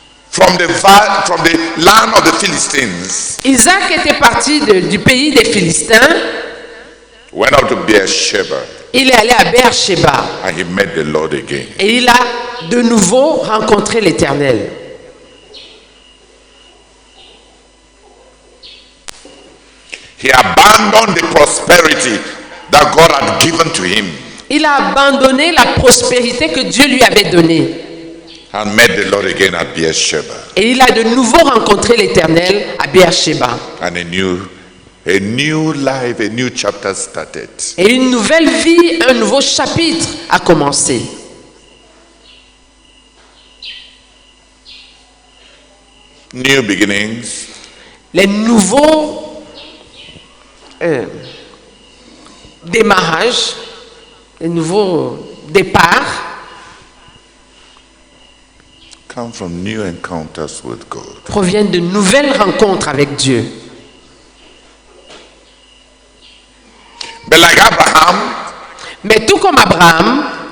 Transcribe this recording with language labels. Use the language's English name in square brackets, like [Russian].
[English] from the land of the Philistines, [French] Isaac était parti du pays des Philistins. [English] went up to Beersheba, [French] Il est allé à Beersheba [English] and he met the Lord again. [French] et il a de nouveau rencontré l'Éternel. [English] He abandoned the prosperity that God had given to him [French] Il a abandonné la prospérité que Dieu lui avait donnée. [English] and met the Lord again at Beersheba. [French] Et il a de nouveau rencontré l'Éternel à Beersheba. [English] And a new life, a new chapter started. [French] Et une nouvelle vie, un nouveau chapitre a commencé. [English] New beginnings, [French] Les nouveaux démarrages, les nouveaux départs [English] come from new encounters with God. [French] proviennent de nouvelles rencontres avec Dieu. [English] But like Abraham, [French] Mais tout comme Abraham,